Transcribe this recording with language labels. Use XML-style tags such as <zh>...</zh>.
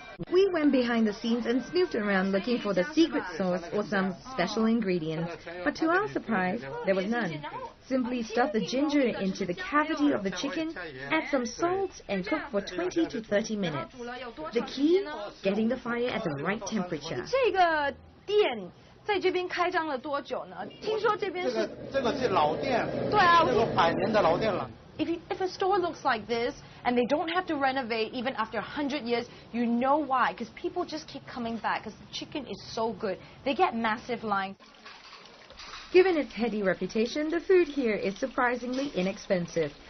<en>We went behind the scenes and snooped around looking for the secret sauce or some special ingredients, but to our surprise, there was none. Simply stuff the ginger into the cavity of the chicken, add some salt, and cook for 20 to 30 minutes. The key? Getting the fire at the right temperature.</en> <zh>这个店在这边开张了多久呢？听说这边是这个是老店。对啊，这个100年的老店了。</zh> <en>If a store looks like this and they don't have to renovate even after 100 years, you know why? Because people just keep coming back because the chicken is so good. They get massive lines. Given its heady reputation, the food here is surprisingly inexpensive.</en>